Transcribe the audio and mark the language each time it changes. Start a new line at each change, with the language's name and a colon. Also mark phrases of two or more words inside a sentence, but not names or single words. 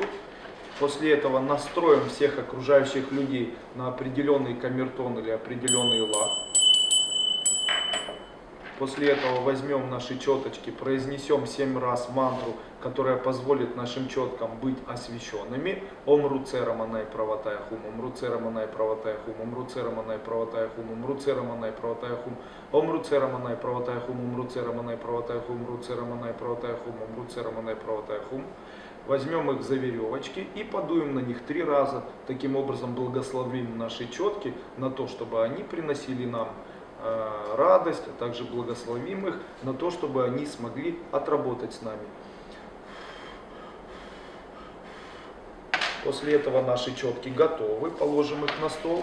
Russian: После этого настроим всех окружающих людей на определенный камертон или определенный лад. После этого возьмем наши четочки, произнесем 7 раз мантру, которая позволит нашим четкам быть освященными.
Sanskrit: ॐ रुचिर मणि प्रवर्तय हूँ, ॐ रुचिर मणि प्रवर्तय हूँ, ॐ रुचिर मणि प्रवर्तय हूँ, ॐ रुचिर मणि प्रवर्तय हूँ, ॐ रुचिर मणि प्रवर्तय हूँ, ॐ रुचिर मणि प्रवर्तय हूँ, रुचिर मणि प्रवर्तय हूँ, ॐ रुचिर मणि प्रवर्तय हूँ.
Russian: Возьмем их за веревочки и подуем на них 3 раза. Таким образом благословим наши четки на то, чтобы они приносили нам радость, а также благословим их на то, чтобы они смогли отработать с нами. После этого наши четки готовы, положим их на стол.